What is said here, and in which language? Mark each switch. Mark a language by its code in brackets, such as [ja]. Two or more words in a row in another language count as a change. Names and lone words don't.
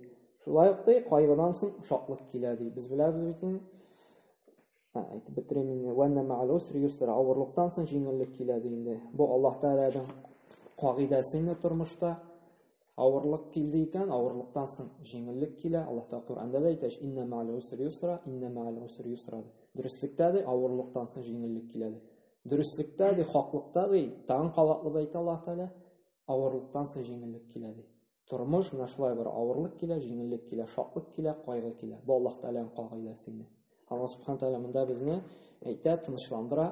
[tt] Шулай ук кайгыдан соң шатлык килә ди. Без беләбез бит инде. Әйтеп бетерим инде. [ar] وإن مع العسر يسرا. [tt] Авырлыктан соң җиңеллек килә ди инде. Бу Аллаһ Тәгаләнең кагыйдәсе инде тормышта. Авырлык килде икән, авырлыктан соң җиңеллек килә. Аллаһ Тәгалә Кур'анда да әйтә, [ar] إن مع العسر يسرا، إن مع العسر يسرا. [tt] Дөреслекдә дә авырлыктан соң җиңеллек килә ди. Дөреслекдә дә, хаклыкта да, тагын кабатлы әйтә Аллаһ Тәгалә, авырлыктан соң җиңеллек килә ди. Тормыш менә шулай бер авырлык килә, җиңеллек килә, шатлык килә, кайгы килә. Бу Аллаһ Тәгаләнең кагыйдәсе инде. Аллаһ Субханаһу Тәгалә монда безне әйтә, тынычландыра.